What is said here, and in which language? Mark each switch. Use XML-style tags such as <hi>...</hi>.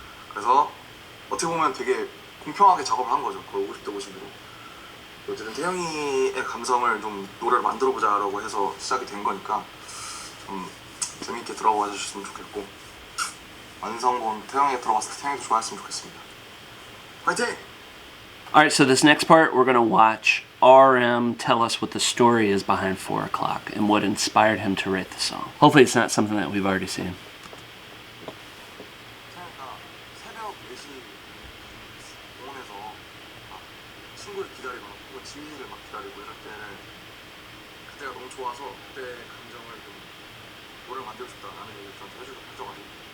<ko>그래서 어떻게 보면 되게 공평하게 작업을 한 거죠. 거의 50대 50으로. 어쨌든 태형이의 감성을 좀 노래를 만들어 보자라고 해서 시작이 된 거니까 좀 재밌게 들어봐 주셨으면 좋겠고 완성본 태형이가 들어봤을 때 태형이도 좋아했으면 좋겠습니다. 화이팅!</ko> <en>Alright, so this next part, we're gonna watch RM tell us what the story is behind 4 o'clock and what inspired him to write the song. Hopefully it's not something that we've already seen.</en> <ko>태형이가 새벽 4시 공원에서 막 친구를 기다리거나 혹은 지민이를 막 기다리고 이럴 때는 그때가 너무 좋아서 그때 감정을 좀 노래를 만들고 싶다라는 얘기를 저한테 해줘가지고</ko>